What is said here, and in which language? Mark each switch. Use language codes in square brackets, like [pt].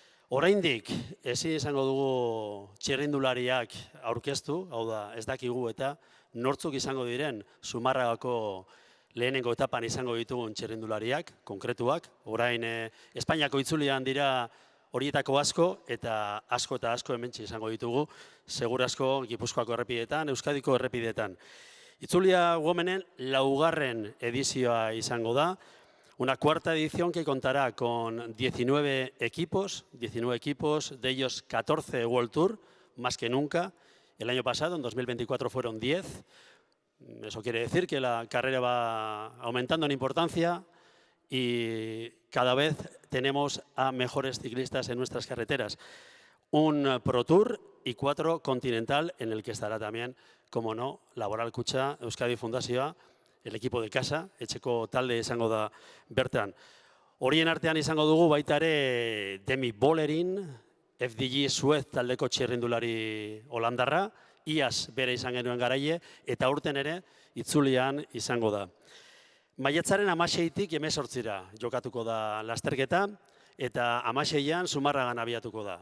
[eu] Oraindik ezin izango dugu txirrindulariak aurkeztu, hau da, ez dakigu eta nortzuk izango diren Zumarragako lehenengo etapan izango ditugun txirrindulariak, konkretuak. Orain Espainiako itzulian dira horietako asko eta asko hementxe izango ditugu, segurazko Gipuzkoako errepidetan, Euskadiko errepidetan. Itzulia Womenen 4. edizioa izango da. [es] Una cuarta edición que contará con 19 equipos, de ellos 14 World Tour, más que nunca. El año pasado, en 2024, fueron 10. Eso quiere decir que la carrera va aumentando en importancia y cada vez tenemos a mejores ciclistas en nuestras carreteras. Un Pro Tour y 4 Continental, en el que estará también, como no, Laboral Kutxa, Euskadi Fundazioa, el equipo de casa, [eu] etxeko talde izango da bertan. Horien artean izango dugu baita ere Demi Bollerin, FDG Suez taldeko txirrindulari holandarra, iaz bere izan genuen garaile, eta aurten ere itzulian izango da. Maiatzaren 16-tik 18-ra jokatuko da lasterketa, eta 16an Zumarragan abiatuko da.